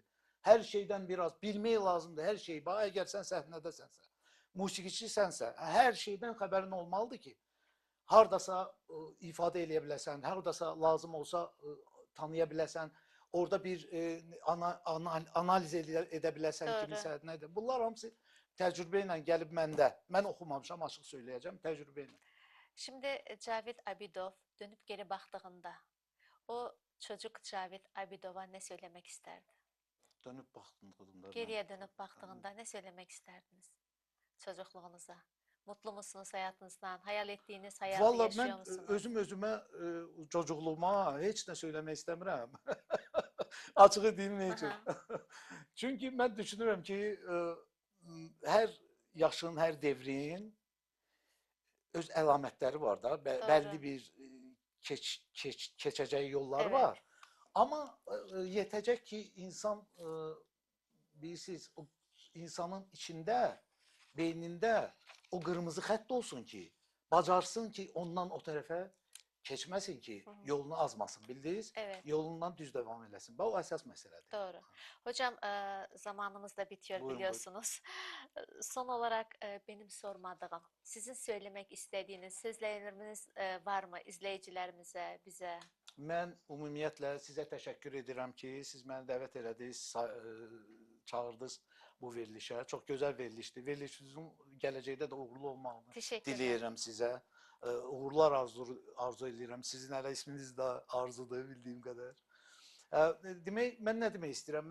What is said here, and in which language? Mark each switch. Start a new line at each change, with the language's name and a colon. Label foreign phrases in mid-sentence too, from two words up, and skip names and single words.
Azerbaijani: Hər şeydən biraz bilmək lazımdır, hər şeyi. Bax, əgər sən səhnədəsənsə, musiqiçisənsə, hər şeydən xəbərin olmalıdır ki, hardasa ifadə eləyə biləsən, hardasa lazım olsa tanıya biləsən, orada bir analiz edə biləsən
Turkish: Doğru.
Azerbaijani: kimisə, nədir? Bunlar hamısı təcrübə ilə gəlib məndə. Mən oxumamışam, açıq söyləyəcəm, təcrübə ilə.
Turkish: Şimdi Cavit Abidov dönüp geri baktığında o çocuk Cavit Abidov'a ne söylemek isterdi?
Azerbaijani: Dönüb baxdığımda
Turkish: Geriye dönüp baktığında ne söylemek isterdiniz çocukluğunuza? Mutlu musunuz hayatınızdan? Hayal ettiğiniz hayatı
Azerbaijani: Valla
Turkish: yaşıyor
Azerbaijani: mən
Turkish: musunuz?
Azerbaijani: özümə çocukluğuma heç nə söyləmək istəmirəm. Açığı deyim nə üçün. Çünki mən düşünürəm ki, hər yaşın, hər devrin öz əlamətləri var da, bəlli bir keçəcək yolları
Turkish: Evet.
Azerbaijani: var. Amma yetəcək ki, insan, bilirsiniz, o insanın içində, beynində o qırmızı xətt olsun ki, bacarsın ki, ondan o tərəfə keçməsin ki, yolunu azmasın, bildiniz?
Turkish: Evet.
Azerbaijani: Yolundan düz devam eləsin. Bax, o əsas məsələdir.
Turkish: Doğru. Hocam zamanımız da bitiyor
Azerbaijani: Buyurun,
Turkish: biliyorsunuz. Son olarak benim sormadığım, sizin söylemek istediğiniz sözleriniz var mı izleyicilerimize, bize?
Azerbaijani: Mən ümumiyyətlə sizə təşəkkür edirəm ki, siz məni dəvət elədiniz, çağırdınız bu verilişə. Çox gözəl verilişdir. Verilişinizin gələcəkdə də uğurlu olmağını
Turkish: Teşekkürler.
Azerbaijani: diləyirəm sizə. Uğurlar arzu edirəm. Sizin hələ isminiz də arzudur, bildiyim qədər. Demək, mən nə demək istəyirəm?